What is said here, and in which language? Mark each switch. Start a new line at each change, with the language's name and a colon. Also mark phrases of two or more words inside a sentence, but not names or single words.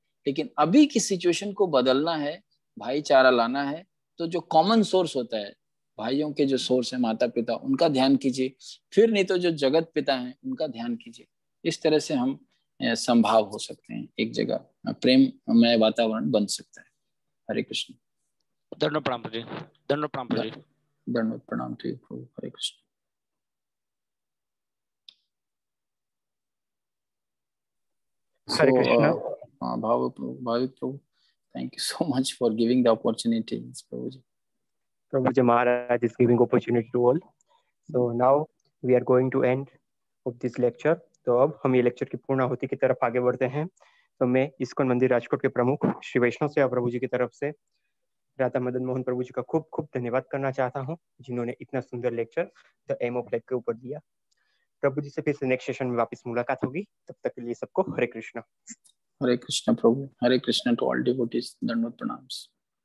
Hindi: लेकिन अभी की सिचुएशन को बदलना है, भाईचारा लाना है, तो जो
English: common source
Hindi: होता है, भाइयों के जो सोर्स है माता पिता, उनका ध्यान कीजिए। फिर नहीं तो जो जगत पिता हैं उनका ध्यान कीजिए। इस तरह से हम संभाव हो सकते हैं, एक जगह प्रेममय वातावरण बन सकता है। हरे कृष्ण। दंडवत प्रणाम जी, दंडवत प्रणाम जी, दंडवत प्रणाम
English: to you.
Hindi: हरे कृष्ण। हरे कृष्णा। भाविक प्रभु,
English: thank you so much for giving the opportunity, Prabhuji. Prabhuji Maharaj is giving opportunity to all. So now we are going to end of this lecture.
Hindi: तो अब हम ये लेक्चर की पूर्णाहुति की तरफ आगे बढ़ते हैं। तो मैं इस्कॉन मंदिर राजकोट के प्रमुख श्री वैष्णव सेवा प्रभु जी की तरफ से राधा मदन मोहन प्रभु जी का खूब खूब धन्यवाद करना चाहता हूँ, जिन्होंने इतना सुंदर लेक्चर द एम ऑफ लाइफ के ऊपर दिया। प्रभु जी से फिर से
English: next session
Hindi: में वापस मुलाकात होगी। तब तक के लिए सबको हरे कृष्णा। हरे कृष्ण प्रभु, हरे कृष्ण
English: to all devotees,
Hindi: दंडवत प्रणाम।